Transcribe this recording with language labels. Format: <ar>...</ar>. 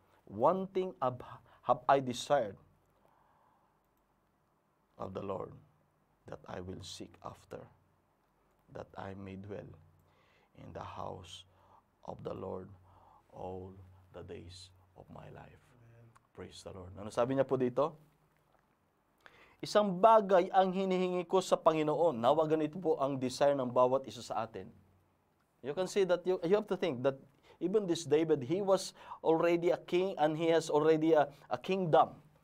<en>One thing have I desired of the Lord, that I will seek after, that I may dwell in the house of the Lord all the days of my life. Amen. Praise the Lord.</en> <tl>Ano sabi niya po dito? Isang bagay ang hinihingi ko sa Panginoon. Nawa ganito po ang desire ng bawat isa sa atin.</tl> <en>You can see that you have to think that even this David, he was already a king and he has already a kingdom.</en>